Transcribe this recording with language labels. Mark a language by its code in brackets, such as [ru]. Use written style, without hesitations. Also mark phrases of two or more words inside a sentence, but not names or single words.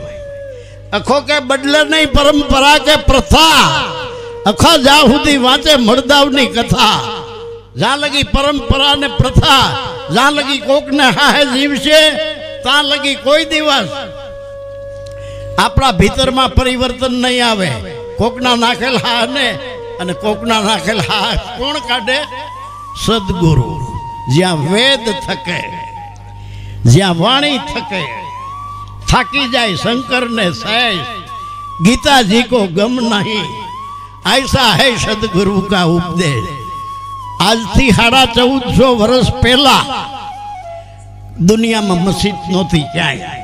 [gu] અખો કે બદલે નહીં પરંપરા કે પ્રથા, અખા જા સુધી વાંચે મરદાવની કથા, જા લગી પરંપરા ને પ્રથા, જા લગી કોક ને હાહે જીવશે તા લગી કોઈ દિવસ આપડા ભીતર મેં પરિવર્તન નહીં આવે। કોકના નાખેલ હા ને અને કોકના નાખેલ હા કોણ કાઢે? सद्गुरु। જ્યા વેદ થકે, જ્યા વાણી થકે, થાકી જાએ શંકર ને સહજ, [hi] गीता जी को गम नहीं, ऐसा है सदगुरु का उपदेश। [gu] આજ થી 1450 વર્ષ પહલા દુનિયા મેં મસ્જિદ નહોતી ક્યાંય।